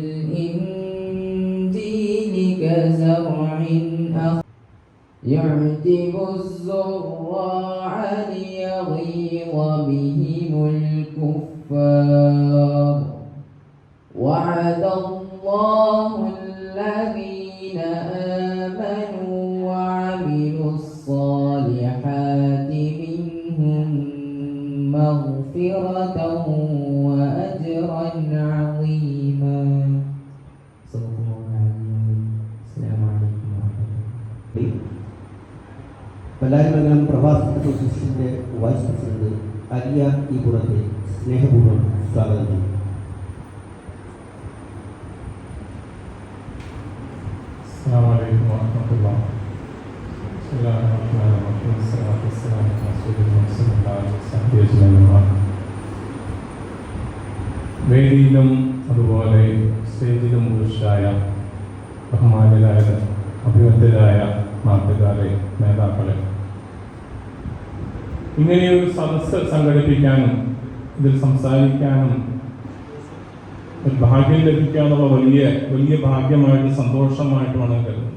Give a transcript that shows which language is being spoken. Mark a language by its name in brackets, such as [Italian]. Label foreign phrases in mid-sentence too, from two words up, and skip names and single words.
[Arabic] الإنجيل كزرع يعجب الزراع ليغيظ بهم الكفار وعد الله الذين آمنوا وعملوا الصالحات منهم مغفرة وأجرا عظيما. [Malayalam] പല്ലാരിമംഗലം പ്രവാസി അസോസിയേഷൻ്റെ വൈസ് പ്രസിഡന്റ് അലിയ ഈ പുറത്തെ സ്നേഹപൂർവ്വം സ്വാഗതം ചെയ്തു. [Arabic] السلام عليكم ورحمة الله. بسم الله الرحمن الرحيم. الصلاة والسلام على رسول الله صلى الله عليه وسلم. [Malayalam] വേദിയിലും അതുപോലെ സ്റ്റേജിലും പുരുഷായ ബഹുമാന്യരായ അഭിവന്ദരായ നാട്ടുകാരെ, നേതാക്കളെ, ഇങ്ങനെയൊരു സദസ്സ് സംഘടിപ്പിക്കാനും ഇതിൽ സംസാരിക്കാനും ഒരു ഭാഗ്യം ലഭിക്കാനുള്ള വലിയ ഭാഗ്യമായിട്ട് സന്തോഷമായിട്ടുമാണ് കരുതുന്നത്.